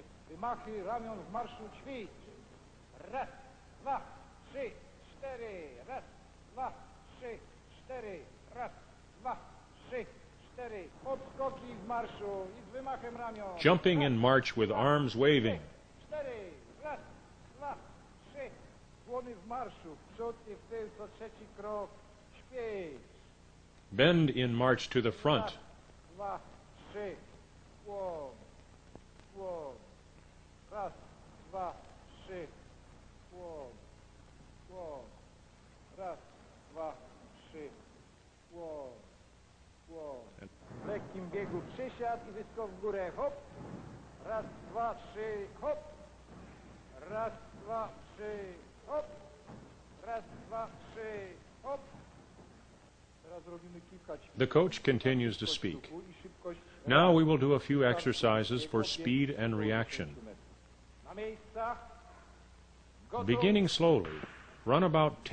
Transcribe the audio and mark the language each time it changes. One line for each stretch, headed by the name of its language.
Polish: Wymachy ramion w marszu ćwicz. Raz, dwa, trzy, cztery. Raz, dwa, trzy, cztery. Raz, dwa, trzy, cztery. Podskoki w marszu i z wymachem ramion.
English: Jumping in march with arms waving.
Polish: Cztery. Raz, dwa, trzy. Dłony w marszu. W przód i w tył co trzeci krok. Ćwicz.
English: Bend in march to the front.
Polish: Raz, dwa, trzy. Łom. Łom. Raz, dwa, trzy. Łom. Łom. Raz, dwa, trzy. Łom. Łom. W lekkim biegu przysiad i wyskok w górę. Hop. Raz, dwa, trzy. Hop. Raz, dwa, trzy. Hop. Raz, dwa, trzy. Hop. Teraz robimy kilka ćwiczeń.
English: The coach continues to speak. Now we will do a few exercises for speed and reaction.
Polish: Na miejscach. Gotów.
English: Beginning slowly, run about 10